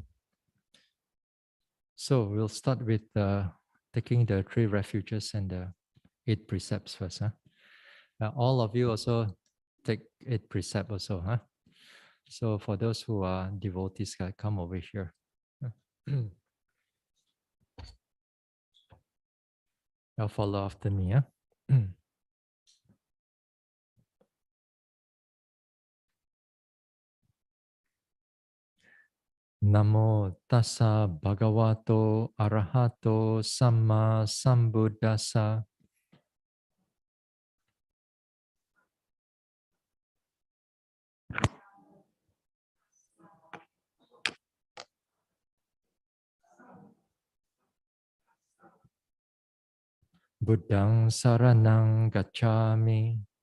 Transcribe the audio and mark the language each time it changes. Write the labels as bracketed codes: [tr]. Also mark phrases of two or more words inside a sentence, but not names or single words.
[en] So we'll start with taking the 3 refuges and the 8 precepts first. Huh? All of you also take 8 precepts also. Huh? So for those who are devotees, come over here. I'll follow after me. Huh? [pi] Namo tassa bhagavato arahato samma sambuddhassa. Buddhang saranang gacchami.